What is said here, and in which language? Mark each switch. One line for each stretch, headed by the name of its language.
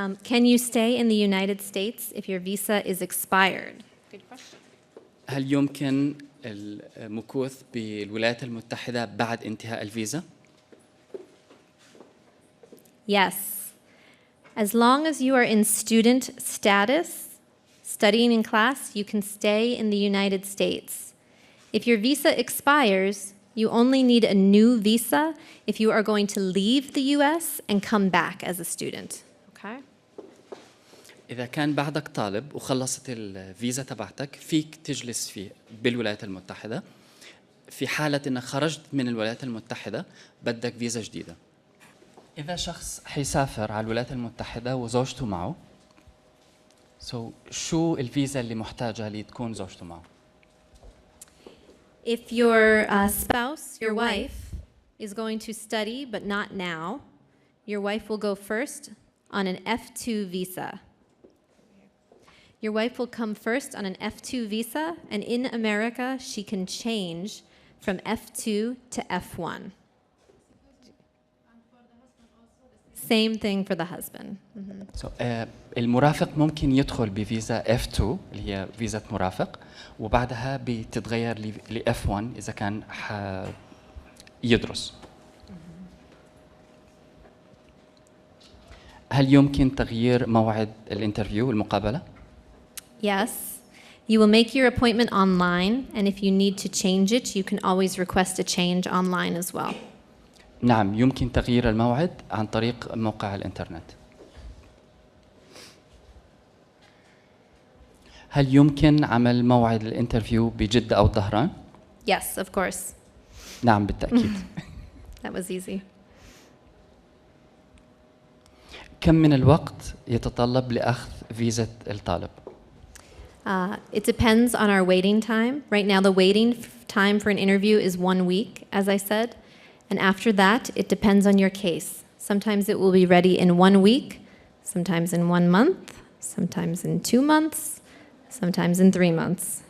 English: Can you stay in the United States if your visa is expired? Good question.
Arabic: هل يمكن المكوث بالولايات المتحدة بعد انتهاء الفيزا؟
English: Yes. As long as you are in student status, studying in class, you can stay in the United States. If your visa expires, you only need a new visa if you are going to leave the US and come back as a student. Okay?
Arabic: إذا كان بعدك طالب وخلصت الفيزا تبعتك فيك تجلس فيه بالولايات المتحدة في حالة إنك خرجت من الولايات المتحدة بدك فيزا جديدة. إذا شخص حيسافر على الولايات المتحدة وزوجته معه شو الفيزا اللي محتاجها لتكون زوجته معه؟
English: If your spouse, your wife, is going to study but not now, your wife will go first on an F2 visa. Your wife will come first on an F2 visa, and in America, she can change from F2 to F1. Same thing for the husband.
Arabic: المرافق ممكن يدخل بفيزا F2 اللي هي فيزا مرافق وبعدها بتتغير ل F1 إذا كان يدرس. هل يمكن تغيير موعد الانترفيو المقابلة؟
English: Yes. You will make your appointment online, and if you need to change it, you can always request a change online as well.
Arabic: نعم، يمكن تغيير الموعد عن طريق موقع الإنترنت. هل يمكن عمل موعد الانترفيو بجدة أو الظهران؟
English: Yes, of course.
Arabic: نعم بالتأكيد.
English: That was easy.
Arabic: كم من الوقت يتطلب لأخذ فيزا الطالب؟
English: It depends on our waiting time. Right now, the waiting time for an interview is 1 week, as I said. And after that, it depends on your case. Sometimes it will be ready in 1 week, sometimes in 1 month, sometimes in 2 months, sometimes in 3 months.